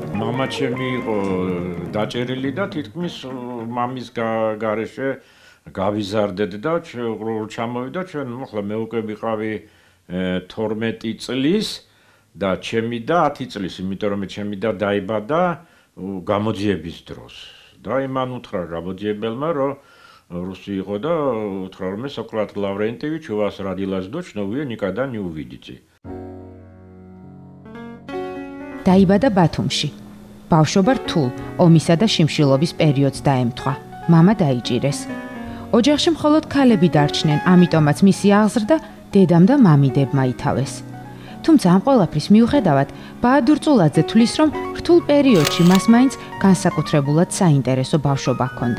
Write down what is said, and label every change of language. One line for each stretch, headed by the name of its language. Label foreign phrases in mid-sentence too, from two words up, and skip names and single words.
Georgian: მამა ჩემი იყო დაჭერილი და თითქმის მამის გარეშე გავიზარდეთ და ჩამოვიდა ჩვენ, ახლა მე უკვე ვიყავი 12 წლის და ჩემი და 10 წლის, იმიტომ რომ ჩემი და დაიბადა გამოძიების დროს. და იმან უთხრა გამოძიებელმა, რომ რუსი იყო და უთხრა, რომ
Russian: Сократ Лаврентьевич, у вас родилась дочь, но вы её никогда не увидите.
Georgian: დაიბადა ბათუმში. ბავშვობა რთულ, ომისა და შიმშილობის პერიოდს დაემთხვა. მამა დაიჭირეს. ოჯახში მხოლოდ ქალები დარჩნენ, ამიტომაც მისი აღზრდა დედამ და მამიდებმა ითავეს. თუმცა ამ ყველაფრის მიუხედავად, ბაადურ წულაძე თვლის, რომ რთულ პერიოდში მას მაინც განსაკუთრებულად საინტერესო ბავშვობა ჰქონდა.